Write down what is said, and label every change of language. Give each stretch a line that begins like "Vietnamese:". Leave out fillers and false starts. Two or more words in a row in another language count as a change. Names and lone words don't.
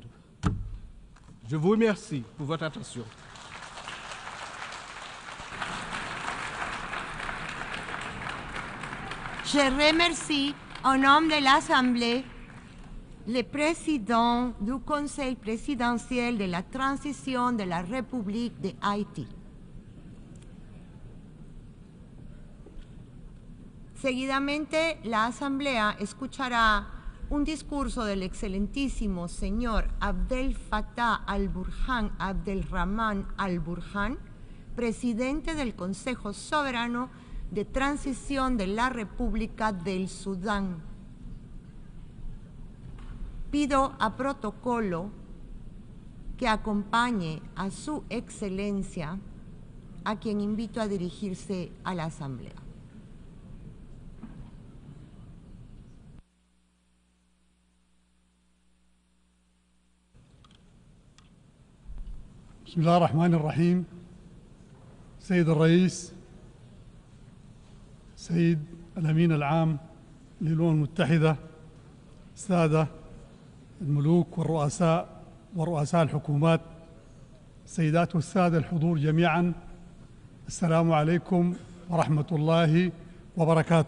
French: Je vous remercie pour votre attention. Je remercie, au nom de l'Assemblée, le président du Conseil présidentiel de la transición de la République de Haití.
Spanish: Seguidamente, la Asamblea escuchará un discurso del excelentísimo señor Abdel Fattah al-Burhan Abdelrahman al-Burhan, presidente del Consejo Soberano de Transición de la República del Sudán. Pido a protocolo que acompañe a su excelencia, a quien invito a dirigirse a la Asamblea.
Arabic: بسم الله الرحمن الرحيم. سيد الرئيس، سيد الأمين العام للأمم المتحدة، السادة الملوك ورؤساء الحكومات، السيدات والسادة الحضور جميعا، السلام عليكم ورحمة الله وبركاته.